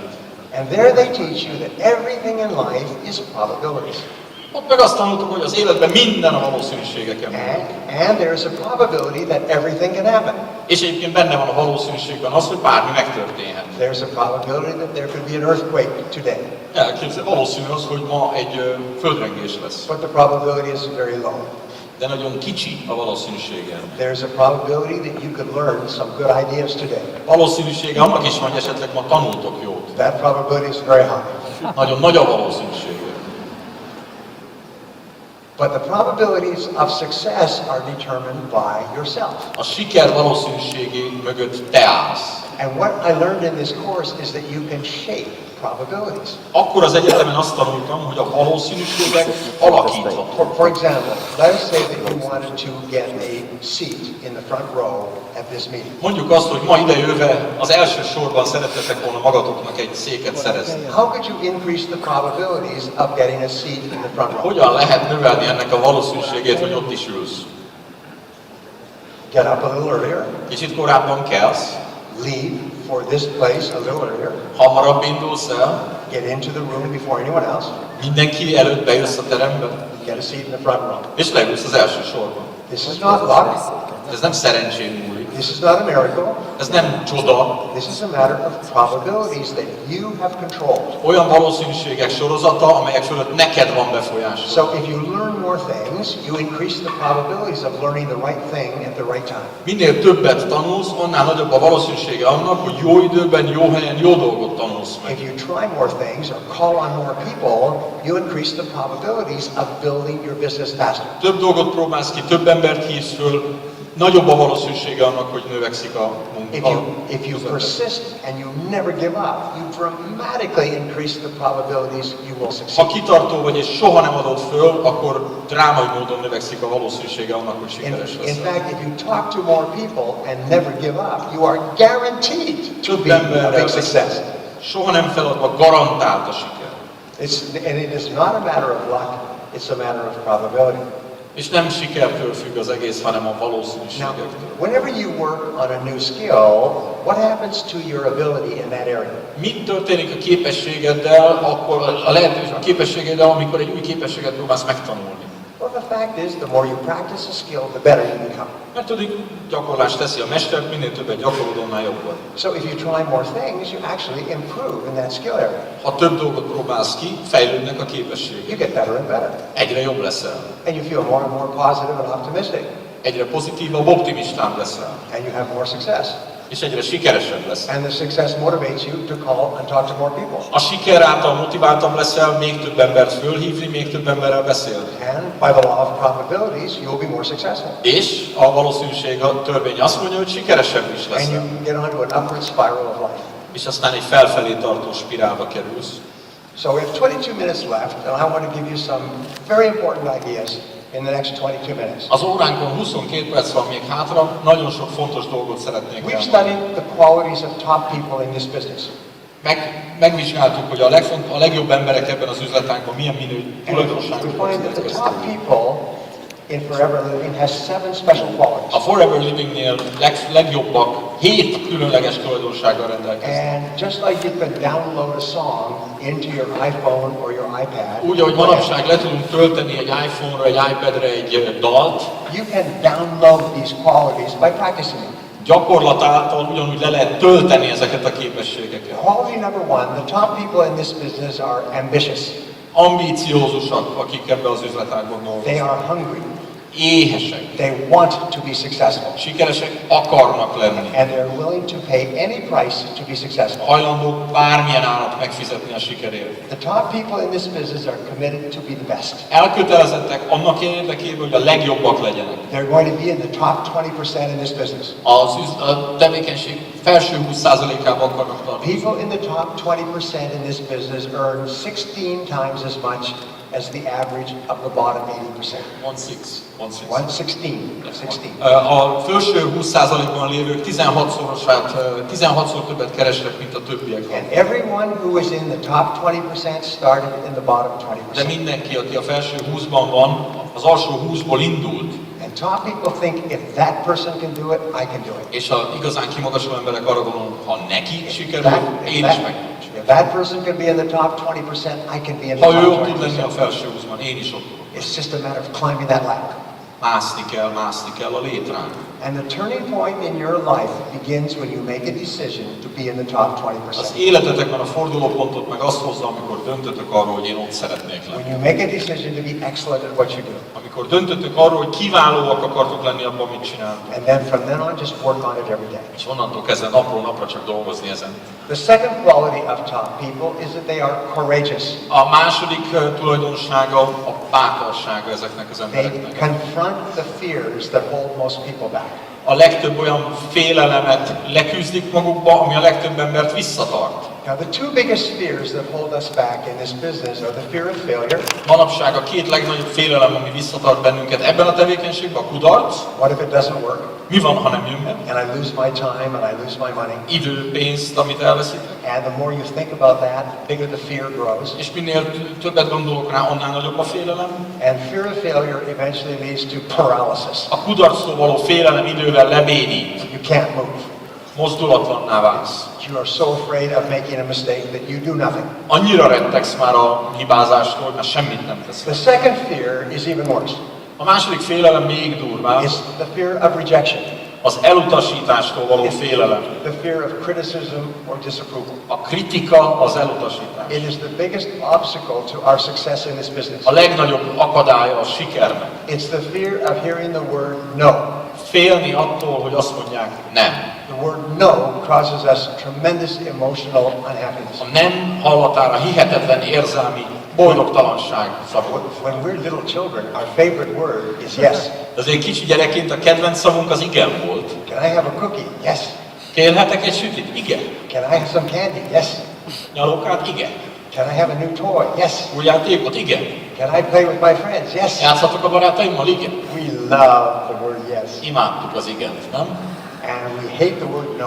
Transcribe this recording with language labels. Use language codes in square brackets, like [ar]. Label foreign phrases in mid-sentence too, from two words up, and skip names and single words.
[en] And there they teach you that everything in life is probabilities. [hu] Ott meg azt tanultuk, hogy az életben minden a valószínűségeken múlik. [en] And there is a probability that everything can happen. [hu] És egyébként benne van a valószínűségben az, hogy bármi megtörténhet. [en] There's a probability that there could be an earthquake today. [hu] Valószínű az, hogy ma egy földrengés lesz. [en] But the probability is very low. [hu] De nagyon kicsi a valószínűsége. [en] There's a probability that you could learn some good ideas today. [hu] Valószínűsége annak is van, hogy esetleg ma tanultok jót. [en] That probability is very high. [hu] Nagyon nagy a valószínűsége. [en] But the probabilities of success are determined by yourself. [hu] A siker valószínűségé mögött te állsz. [en] And what I learned in this course is that you can shape probabilities. [hu] Akkor az egyetemen azt tanultam, hogy a valószínűségek alakíthatók. [en] For example, let us say that you wanted to get a seat in the front row at this meeting. [hu] Mondjuk azt, hogy ma idejöve az első sorban szerettetek volna magatoknak egy széket szerezni. [en] How could you increase the probabilities of getting a seat in the front row? [hu] Hogyan lehet növelni ennek a valószínűségét, hogy ott is ülsz? [en] Get up a little earlier. [hu] Kicsit korábban kelsz. [en] Leave for this place a little earlier. [hu] Hamarabb indulsz el. [en] Get into the room before anyone else. [hu] Mindenki előtt bejössz a terembe. [en] Get a seat in the front row. [hu] És leülsz az első sorban. [en] This is not luck. [hu] Ez nem szerencsén múlik. [en] This is not a miracle. [hu] Ez nem csoda. [en] This is a matter of probabilities that you have controlled. [hu] Olyan valószínűségek sorozata, amelyek fölött neked van befolyásod. [en] So if you learn more things, you increase the probabilities of learning the right thing at the right time. [hu] Minél többet tanulsz, annál nagyobb a valószínűsége annak, hogy jó időben, jó helyen, jó dolgot tanulsz meg. [en] If you try more things or call on more people, you increase the probabilities of building your business faster. [hu] Több dolgot próbálsz ki, több embert hívsz föl, nagyobb a valószínűsége annak, hogy növekszik a munka. [en] If you persist and you never give up, you dramatically increase the probabilities you will succeed. [hu] Ha kitartó vagy és soha nem adod föl, akkor drámai módon növekszik a valószínűsége annak, hogy sikeres lesz. [en] In fact, if you talk to more people and never give up, you are guaranteed to be a big success. [hu] Soha nem feladva garantált a siker. [en] And it is not a matter of luck, it's a matter of probability. [hu] És nem sikertől függ az egész, hanem a valószínűségektől. [en] Whenever you work on a new skill, what happens to your ability in that area? [hu] Mit történik a képességeddel, akkor a képességeddel, amikor egy új képességet próbálsz megtanulni? [en] Well, the fact is, the more you practice a skill, the better you become. [hu] Metodik gyakorlás teszi a mestert, minél többet gyakorlod, annál jobb vagy. [en] So if you try more things, you actually improve in that skill area. [hu] Ha több dolgot próbálsz ki, fejlődnek a képességek. [en] You get better and better. [hu] Egyre jobb leszel. [en] And you feel more and more positive and optimistic. [hu] Egyre pozitívabb, optimistább leszel. [en] And you have more success. [hu] És egyre sikeresebb leszel. [en] And the success motivates you to call and talk to more people. [hu] A siker által motiváltabb leszel, még több embert fölhívni, még több emberrel beszélni. [en] And by the law of probabilities, you'll be more successful. [hu] És a valószínűség a törvény azt mondja, hogy sikeresebb is [en] And you [hu] leszel. [en] can get onto an upward spiral of life. [hu] És aztán egy felfelé tartó spirálba kerülsz. [en] So we have 22 minutes left, and I want to give you some very important ideas in the next 22 minutes. [hu] Az óránkon 22 perc van még hátra, nagyon sok fontos dolgot szeretnék [en] We've [hu] elmondani. [en] studied the qualities of top people in this business. [hu] Megvizsgáltuk, hogy a legjobb emberek ebben az üzletágban milyen [en] We [hu] tulajdonságokat [en] find that the [hu] rendelkeznek. [en] top people in Forever Living has 7 special qualities. [hu] A Forever Livingnél legjobbak 7 különleges tulajdonsággal rendelkeznek. [en] And just like you can download a song into your iPhone or your iPad, [hu] Úgy, ahogy manapság le tudunk tölteni egy iPhone-ra, egy iPad-re egy dalt, [en] you can download these qualities by practicing them. [hu] gyakorlat által ugyanúgy le lehet tölteni ezeket a képességeket. [en] Quality number 1, the top people in this business are ambitious. [hu] Ambíciózusak, akik ebbe az üzletágban [en] They [hu] dolgoznak. [en] are hungry. [hu] Éhesek, [en] They want to be successful. [hu] sikeresek akarnak lenni. [en] And they're willing to pay any price to be successful. [hu] Hajlandók bármilyen árat megfizetni a sikerért. [en] The top people in this business are committed to be the best. [hu] Elkötelezettek annak érdekében, hogy a legjobbak legyenek. [en] They're going to be in the top 20% in this business. [hu] A tevékenység felső 20%-ában akarnak tartani. [en] People in the top 20% in this business earn 16 times as much as the average of the bottom 80%. [hu] 116. A felső 20%-ban lévők 16-szor többet keresnek, mint a többiek. [en] And everyone who is in the top 20% started in the bottom [hu] De [en] 20%. [hu] mindenki, aki a felső 20-ban van, az alsó 20-ból indult. [en] And top people think if that person can do it, I can do it. [hu] És a igazán kimagasló emberek arra gondolnak, ha neki sikerül, én is meg. [en] If that person can be in the top 20%, I can be in the [hu] Ha ő [en] top [hu] ott tud lenni a [en] 20%. [hu] felső 20-ban, én is ott tudok. [en] It's just a matter of climbing that ladder. [hu] Mászni kell a létrán. [en] And the turning point in your life begins when you make a decision to be in the top [hu] Az [en] 20%. [hu] életetekben a fordulópontot meg azt hozza, amikor döntötök arról, hogy én ott szeretnék lenni. [en] When you make a decision to be excellent at what you do. [hu] Amikor döntöttök arról, hogy kiválóak akartok lenni abban, mit csináltok. [en] And then from then on, just work on it every day. [hu] És onnantól kezdve napról napra csak dolgozni ezen. [en] The second quality of top people is that they are courageous. [hu] A második tulajdonsága a bátorsága ezeknek az [en] They [hu] embereknek. [en] confront the fears that hold most people back. [hu] A legtöbb olyan félelemet leküzdik magukba, ami a legtöbb embert visszatart. [en] Now, the two biggest fears that hold us back in this business are the fear of failure. [hu] Manapság a két legnagyobb félelem, ami visszatart bennünket ebben a tevékenységben, a kudarc. [en] What if it doesn't work? [hu] Mi van, ha nem jön be? [en] And I lose my time and I lose my money. [hu] Idő, pénzt, amit elveszítek. [en] And the more you think about that, the bigger the fear grows. [hu] És minél többet gondolok rá, annál nagyobb a félelem. [en] And fear of failure eventually leads to paralysis. [hu] A kudarctól való félelem idővel lebénít. [en] You can't move. [hu] Mozdulatlanná válsz. [en] You are so afraid of making a mistake that you do nothing. [hu] Annyira rettegsz már a hibázástól, hogy már semmit nem [en] The [hu] teszel. [en] second fear is even worse. [hu] A második félelem még durvább. [en] It's the fear of rejection. [hu] Az elutasítástól való félelem. [en] The fear of criticism or disapproval. [hu] A kritika, az elutasítás. [en] It is the biggest obstacle to our success in this business. [hu] A legnagyobb akadálya a sikernek. [en] It's the fear of hearing the word no. [hu] Félni attól, hogy azt mondják nem. [en] The word no causes us tremendous emotional unhappiness. [hu] A nem hallatára hihetetlen érzelmi boldogtalanság szabad. [en] When we're little children, our favorite word is yes. [hu] De azért kicsi gyerekként a kedvenc szavunk az igen volt. [en] Can I have a cookie? Yes. [hu] Kérhetek egy sütit? Igen. [en] Can I have some candy? Yes. [hu] Nyalókát? Igen. [en] Can I have a new toy? Yes. [hu] Új játékot? Igen. [en] Can I play with my friends? Yes. [hu] Játszhatok a barátaimmal? Igen. [en] We love the word yes. [hu] Imádtuk az igent, nem? [en] And we hate the word no.